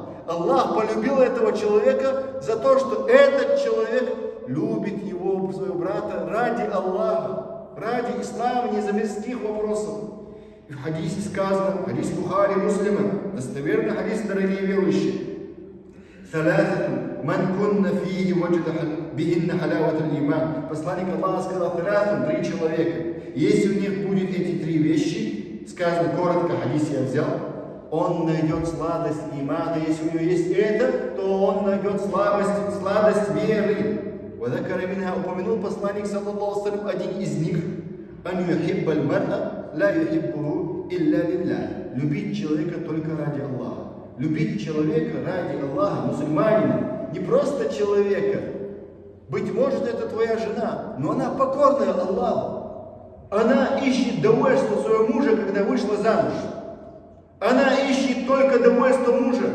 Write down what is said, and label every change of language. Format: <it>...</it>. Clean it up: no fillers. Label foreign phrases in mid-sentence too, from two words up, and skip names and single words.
<ru>Аллах полюбил этого человека за то, что этот человек любит его, своего брата, ради Аллаха, ради ислама, не за мирских вопросов. И в хадисе сказано, хадис Бухари, Муслима, достоверный хадис, дорогие верующие:</ru> <ar>«ثلاثة من كن فيه وجد بهن حلاوة الإيمان».</ar> <ru>Посланник Аллаха сказал: три человека. Если у них будет эти три вещи, сказано коротко, хадис я взял, он найдет сладость имана. Если у него есть это, то он найдет сладость веры.</ru> <ar>«وذكر منها»,</ar> <ru>упомянул посланник</ru> <ar>صلى الله عليه وسلم</ar> <ru>один из них:</ru> <ar>«أن يحب المرء لا يحبه إلا لله.</ar> <ru>Любить человека только ради Аллаха. Любить человека ради Аллаха, мусульманина, не просто человека. Быть может, это твоя жена, но она покорная Аллаху. Она ищет довольство своего мужа, когда вышла замуж. Она ищет только довольство мужа.</ru>